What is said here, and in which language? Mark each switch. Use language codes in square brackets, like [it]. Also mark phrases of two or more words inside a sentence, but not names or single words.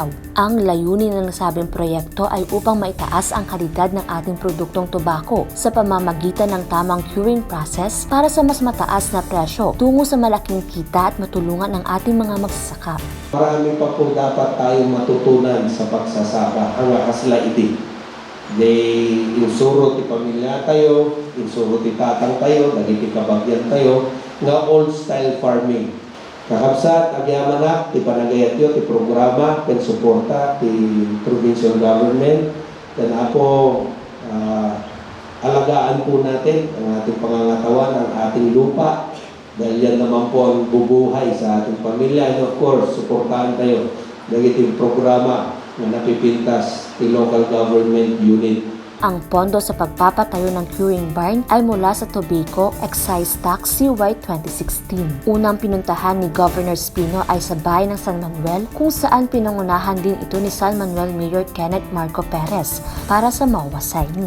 [tl] Ang layunin ng nasabing proyekto ay upang maitaas ang kalidad ng ating produktong tobacco sa pamamagitan ng tamang [en] curing process [tl] para sa mas mataas na presyo tungo sa malaking kita at matulungan ng ating mga magsasaka. Marami pa po dapat tayong matutunan sa pagsasaka hanggang [ilo] kasla iti. Insuro ti pamilya tayo, insuro ti tatang tayo, dagiti kabagyan tayo, nga [en] old style farming. [ilo] Kakabsat, agyamanak, ti panagayat yun, ti programa, ken suporta, ti [en] provincial government, [tl] then ako, alagaan po natin ang ating pangangatawan, ang ating lupa, dahil yan naman po ang bubuhay sa ating pamilya. [en] And of course, [tl] suportahan tayo ng iting programa na napipintas ng [en] local government unit. [tl] Ang pondo sa pagpapatayo ng curing barn ay mula sa Tobacco Excise Tax CY 2016. Unang pinuntahan ni Governor Espino ay sa bayan ng San Manuel kung saan pinangunahan din ito ni San Manuel Mayor Kenneth Marco Perez para sa [en] MOA signing.